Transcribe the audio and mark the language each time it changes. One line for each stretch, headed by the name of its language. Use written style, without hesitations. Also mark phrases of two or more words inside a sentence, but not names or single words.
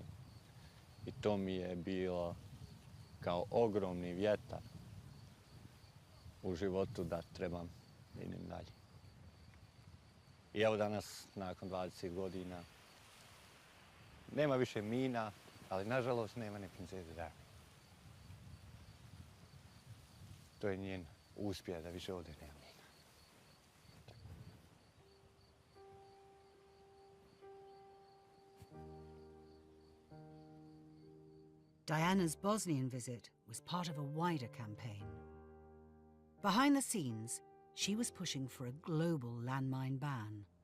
Bosnian: I to mi je bilo kao ogromni vjetar u životu da trebam da idem dalje. I evo danas, nakon 20 godina, nema više mina, ali nažalost nema ni princeze Diane. To je njen uspjeh da više ovdje nema mina.
English: Diana's Bosnian visit was part of a wider campaign. Behind the scenes, she was pushing for a global landmine ban.